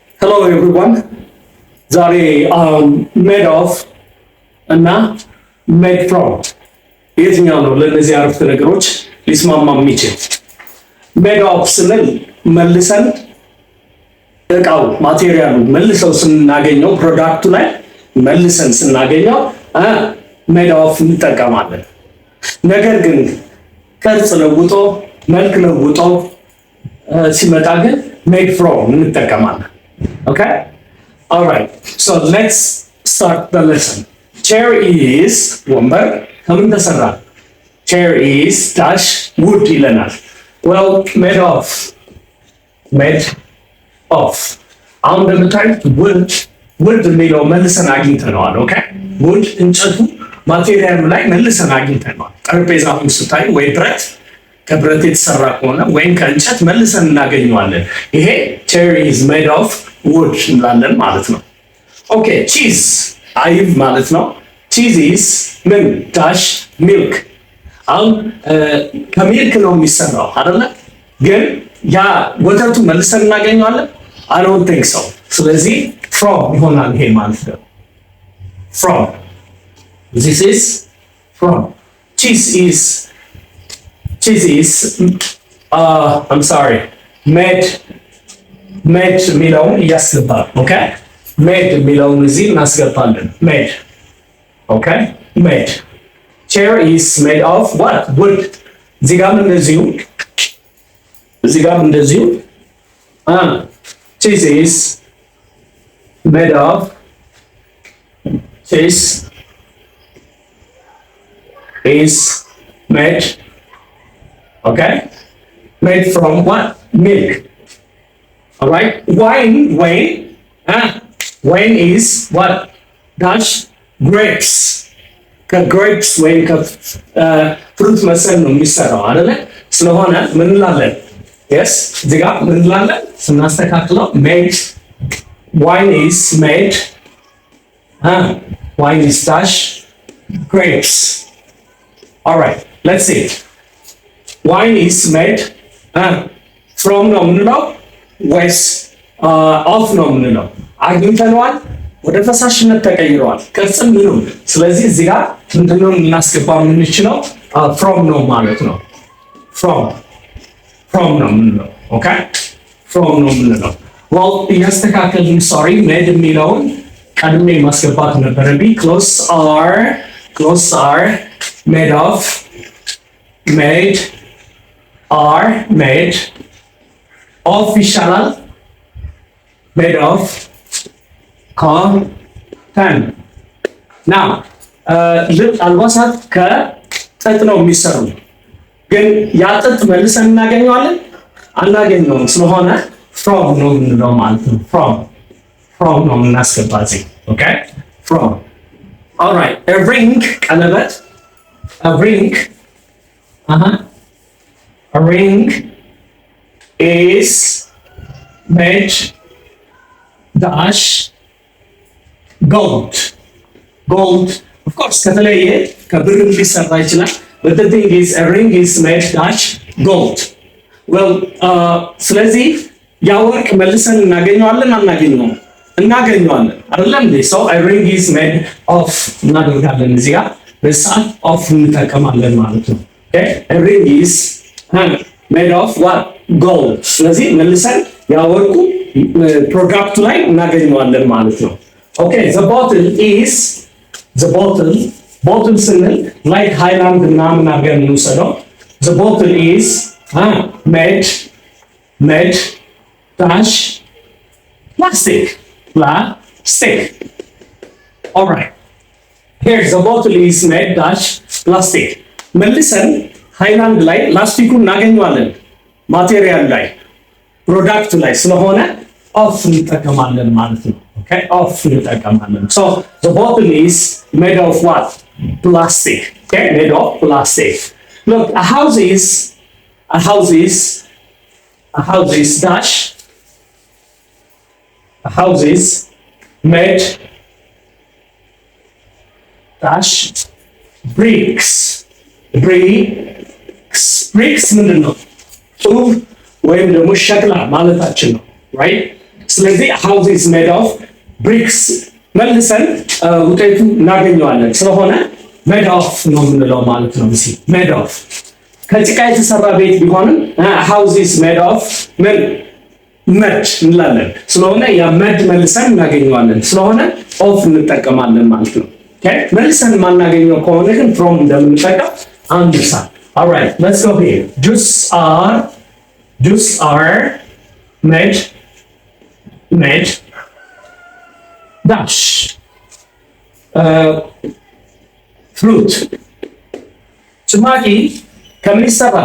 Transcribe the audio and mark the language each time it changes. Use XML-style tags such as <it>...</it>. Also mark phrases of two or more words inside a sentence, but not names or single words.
<en>Hello everyone.</en> <am>ዛሬ</am> <en>made of</en> <am>እና</am> <en>made from</en> <am>የትኛው ነው ለነዚህ አረፍተ ነገሮች ሊስማማ የሚችል?</am> <en>made of</en> <am>ስንል መልሰን እቃው ማቴሪያሉ መልሰው ስናገኘው ፕሮዳክቱ ላይ መልሰን ስናገኘው</am> <en>made of</en> <am>እንጠቀማለን። ነገር ግን ቅርጽ ለውጦ መልክ ለውጦ ሲመጣ ግን</am> <en>made from</en> <am>እንጠቀማለን። Okay?</am> <en>All right. So let's start the lesson. Chair is</en> <am>ወንበር ከምን ተሰራ?</am> <en>Chair is dash wood ይለናል። Well, made of.</en> <am>አሁን እንደምታዩት wood የሚለው መልሰን አግኝተነዋል። Okay? wood እንጨቱ ማቴሪያሉ ላይ መልሰን አግኝተነዋል። ጠረጴዛውን ስታይ ወይ ብረት ከብረት የተሰራ ከሆነ ወይም ከእንጨት መልሰን እናገኘዋለን። ይሄ</am> <en>chair is made of wood</en> <am>እንላለን ማለት ነው።</am> <en>okay cheese</en> <am>አይብ ማለት ነው።</am> <en>cheese is</en> <am>ምን</am> <en>dash milk።</en> <am>አሁን ከሚልክ ነው የሚሰራው አይደለ? ግን ያ ወተቱ መልሰን እናገኘዋለን?</am> <en>I don't think so።</en> <am>ስለዚህ from ይሆናል ይሄ ማለት ነው።</am> <en>from this is from cheese is I'm sorry made</en> <am>የሚለውን እያስገባል።</am> <en>ኦኬ made</en> <am>የሚለውን እዚህ እናስገባለን።</am> <en>made okay made chair is made of what wood።</en> <am>እዚህ ጋርም</am> <en>እንደዚሁ cheese is made of cheese is made okay made from what milk. All right. Wine is what? Dash grapes.</en> <am>ከgrapes ወይም ከፍሩት መሰል ነው የሚሰራው አይደለ? ስለሆነ ምን እንላለን? yes እዚህ ጋር ምን እንላለን?</am> <en>ስናስተካክለው made wine is made wine is dash grapes. All right. Let's see. wine is made from</en> <am>ነው የምንለው ወይስ ኦፍ ነው የምንለው? አግኝተነዋል፣ ወደ ፈሳሽነት ተቀይረዋል፣ ቅርጽም ምንም። ስለዚህ እዚህ ጋር ምንድነው የምናስገባው የምንችለው? from ነው ማለት ነው። from ነው የምንለው። ኦኬ from ነው የምንለው። well እያስተካከልን</am> <en>sorry made</en> <am>የሚለውን ቀድሜ ማስገባት ነበረብኝ።</am> <en>clothes are made of</en> <am>of ይሻላል</am> <en>made of cotton።</en> <am>now አልባሳት ከጥጥ ነው የሚሰሩ፣ ግን ያ ጥጥ መልሰን እናገኘዋለን አናገኘውም። ስለሆነ from ነው የምንለው ማለት ነው። from ነው የምናስገባ እዚህ።</am> <en>okay from all right a ring</en> <am>ቀለበት a</am> <en>ring is made dash gold of course</en> <am>ከተለየ ከብር ሊሰራ ይችላል</am> <en>but the thing is a ring is made dash gold well</en> <am>ስለዚህ ያ ወርቅ መልሰን እናገኘዋለን አናገኘውም? እናገኘዋለን አይደለም እንዴ?</am> <en>so a ring is made of</en> <am>እናደርጋለን እዚህ ጋር በሰዓት of እንጠቀማለን ማለት ነው።</am> <en>okay a ring is made of what gold።</en> <am>ስለዚህ መልሰን ያወርቁ ፕሮዳክቱ ላይ እናገኘዋለን ማለት ነው። ኦኬ</am> <en>the bottle</en> <am>ስንል like ሃይላንድ እና ምን አድርገን እንውሰደው?</am> <en>the bottle is made dash plastic. all right here the bottle is made dash plastic።</en> <am>መልሰን ሃይላንድ ላይ ላስቲኩ እናገኘዋለን ማቴሪያል ላይ ፕሮዳክቱ ላይ ስለሆነ ኦፍ እንጠቀማለን ማለት ነው። ኦኬ ኦፍ እንጠቀማለን።</am> <en>so the bottle is made of what? plastic. okay made of plastic. look a house is dash a house is made dash bricks</en> <am>ምንድን ነው? ጡብ ወይም ደግሞ ሸክላ ማለታችን ነው። right ስለዚህ</am> <en>house is made of bricks</en> <am>መልሰን ውጤቱ እናገኘዋለን። ስለሆነ</am> <en>made of</en> <am>ነው የምንለው ማለት ነው። እዚህ</am> <en>made of</en> <am>ከጭቃ የተሰራ ቤት ቢሆንም</am> <en>house is made of</en> <am>መድ እንላለን። ስለሆነ ያ መድ መልሰን እናገኘዋለን። ስለሆነ ኦፍ እንጠቀማለን ማለት ነው። ኦኬ መልሰን ማናገኘው ከሆነ ግን from እንደምንጠቀም አንደርሳል።</am> <en>alright let's go here. Juice are made dash fruit</en> <am>ጭማቂ ከምን ይሰራል?</am>